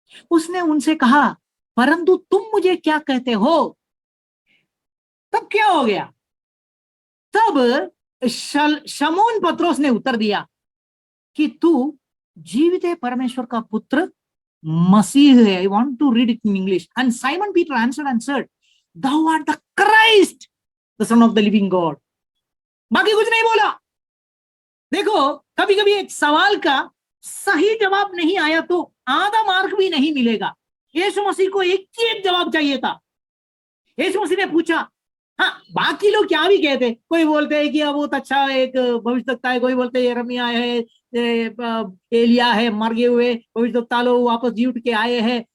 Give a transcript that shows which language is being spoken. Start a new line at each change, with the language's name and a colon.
Hindi: उसने उनसे कहा, परंतु तुम मुझे क्या कहते हो? तब क्या हो गया? तब शमौन पत्रोस ने उत्तर दिया कि तू जीवित है परमेश्वर का पुत्र मसीह है।
English: I want to read it in English. And Simon Peter answered and said, thou art the Christ, the son of the living God।
Hindi: बाकी कुछ नहीं बोला। देखो, कभी कभी एक सवाल का सही जवाब नहीं आया तो आधा मार्क भी नहीं मिलेगा। यीशु मसीह को एक ही एक जवाब चाहिए था। यीशु मसीह ने पूछा, हाँ बाकी लोग क्या भी कहते, कोई बोलते हैं कि बहुत अच्छा एक भविष्यवक्ता है, कोई बोलते हैं यिर्मयाह है, एलिया है, मर गए हुए भविष्यवक्ता लोग वापस जी उठ के आए हैं।